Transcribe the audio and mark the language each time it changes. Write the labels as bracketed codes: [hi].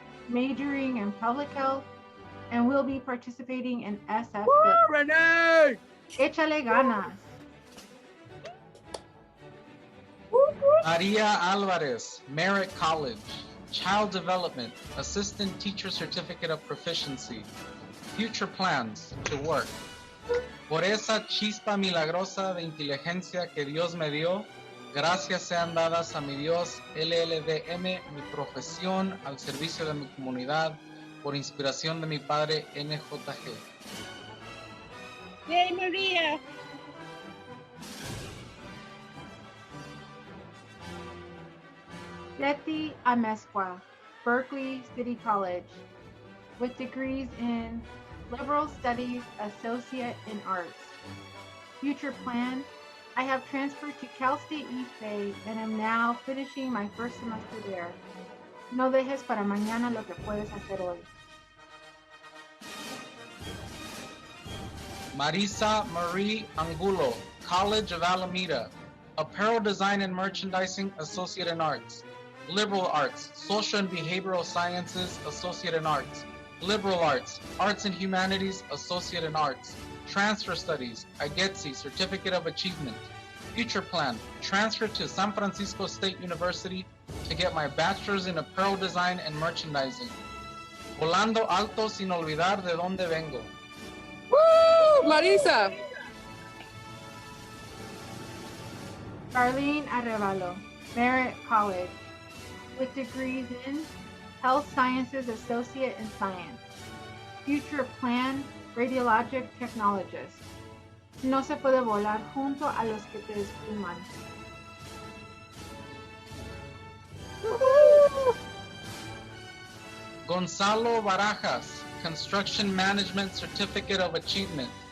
[en] majoring in public health, and will be participating in SF. Renee! [es] Échale ganas. [en] Maria Alvarez, Merritt College, Child Development, Assistant Teacher Certificate of Proficiency. Future plans to work. [es] Por esa chispa milagrosa de inteligencia que Dios me dio, gracias sean dadas a mi Dios, LLDM, mi profesión al servicio de mi comunidad, por inspiración de mi padre NJG. [en] Yay, Maria! Leti Amezcua, Berkeley City College, with degrees in Liberal Studies, Associate in Arts. Future plan, I have transferred to Cal State East Bay and am now finishing my first semester there. [es] No dejes para mañana lo que puedes hacer hoy. [en] Marisa Marie Angulo, College of Alameda, Apparel Design and Merchandising, Associate in Arts. Liberal Arts, Social and Behavioral Sciences, Associate in Arts. Liberal Arts, Arts and Humanities, Associate in Arts. Transfer Studies, IGETSI, Certificate of Achievement. Future plan, transfer to San Francisco State University to get my bachelor's in apparel design and merchandising. [es] Volando alto sin olvidar de dónde vengo. [en] Woo! Marisa! Darlene Arevalo, Merritt College, with degrees in Health Sciences Associate in Science. Future plan, Radiologic Technologist. [es] No se puede volar junto a los que te despluman. [en] Gonzalo Barajas, Construction Management Certificate of Achievement.